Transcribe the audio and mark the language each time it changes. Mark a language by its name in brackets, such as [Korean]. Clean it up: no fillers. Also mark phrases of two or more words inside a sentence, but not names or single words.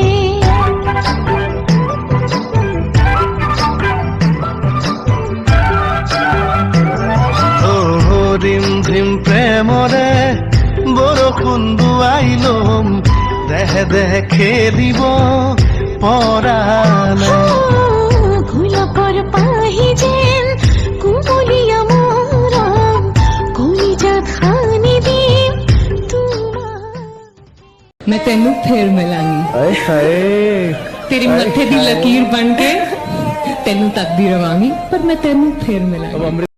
[Assamese] ৰিম ঝিম প্ৰেমৰে বৰষুণ দুৱাই লম দেহে দেহে খেলিব পৰা নাই গোলাপৰ পাহি যেন কুমলীয়া মৰম কলিজাত সানি দিম তোমাকে [Punjabi] ਮੈਂ ਤੈਨੂੰ ਫਿਰ ਮਿਲਾਂਗੀ ਹਾਏ ਹਾਏ ਤੇਰੀ ਮੱਥੇ ਦੀ ਲਕੀਰ ਬਣ ਕੇ ਤੈਨੂੰ ਤੱਕਦੀ ਰਵਾਂਗੀ ਪਰ ਮੈਂ ਤੈਨੂੰ ਫਿਰ ਮਿਲਾਂਗੀ